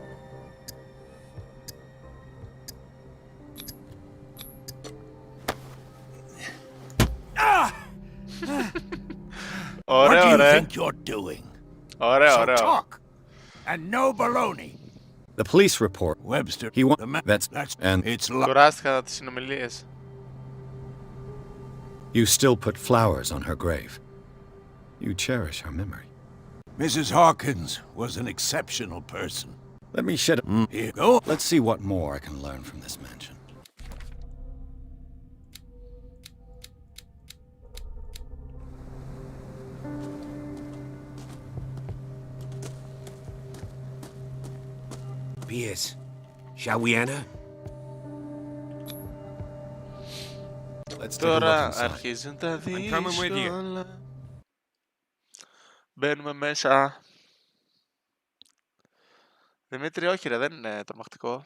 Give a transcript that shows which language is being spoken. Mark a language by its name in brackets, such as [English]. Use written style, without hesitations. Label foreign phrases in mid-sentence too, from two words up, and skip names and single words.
[English] What do you think you're doing? So talk, and no baloney. The police report. Webster, He that's and it's [Greek] Κουράστηκα τις συνομιλίες. [English] You still put flowers on her grave. You cherish her memory. Mrs. Hawkins was an exceptional person. Let me shed Here you go. Let's see what more I can learn from this mansion. Pierce, shall we enter? Let's take a look [Greek] Τώρα [English] inside. [Greek] αρχίζουν τα [English] coming with you. [Greek] δύσκολα. Μπαίνουμε μέσα. Δημήτρη, όχι ρε, δεν είναι τρομακτικό.